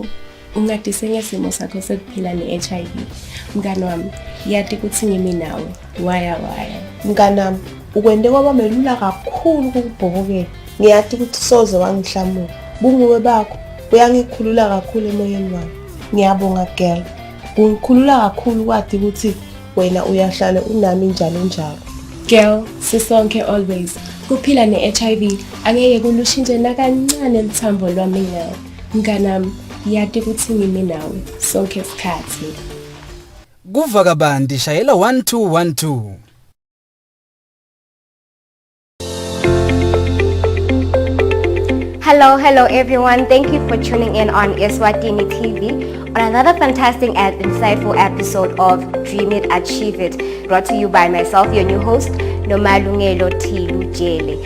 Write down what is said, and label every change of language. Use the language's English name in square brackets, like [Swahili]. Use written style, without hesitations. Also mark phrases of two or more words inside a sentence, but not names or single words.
[Swati] Ungadise ngesimo sakho sekuphila ne-HIV. Mngani wami, yati ukuthi ngimi nawe. Waya. Mngani wami, ukwende kwaba melula kakhulu ukubhokokela. Ngiyati ukuthi soze wangihlamula. Bunguwe bakho, uyangikhulula kakhulu emoyeni wami. Ngiyabonga girl. Ungikhulula kakhulu kwathi ukuthi wena uyahlala unami njalo. Girl, sisonke always. Kuphila ne-HIV angeke kulushintshe nakancane lithambo lwami ngawe. Mnganami, yati ukuthi ngimi nawe sonke isikhathi. Kuva kabandi shayela 1212. [English] Hello everyone. Thank you for tuning in on Eswatini TV on another fantastic and insightful episode of Dream It, Achieve It, brought to you by myself, your new host, Nomalungelo Tilu Jele.